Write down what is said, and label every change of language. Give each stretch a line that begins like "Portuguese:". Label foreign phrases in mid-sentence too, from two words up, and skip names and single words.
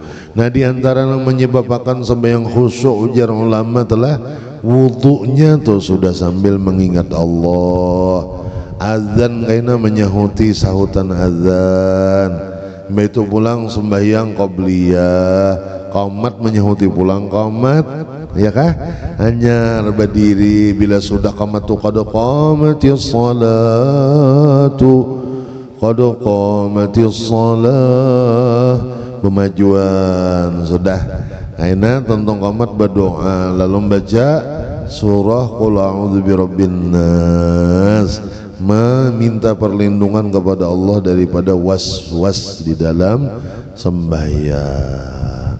Banjar: Nah diantara yang menyebabkan sembahyang khusyuk ujar ulama telah wudunya tuh sudah sambil mengingat Allah. Azan kaina menyahuti sahutan azan. Itu pulang sembahyang qabliyah. Qomat menyahuti pulang qomat, ya kah? Hanya berdiri bila sudah
Arabic: قامت قد قامت الصلاة قد قامت الصلاة
Banjar: pemajuan sudah. Aina tentang komat berdoa lalu baca surah
Arabic: قل أعوذ برب الناس,
Banjar: meminta perlindungan kepada Allah daripada was-was di dalam sembahyang.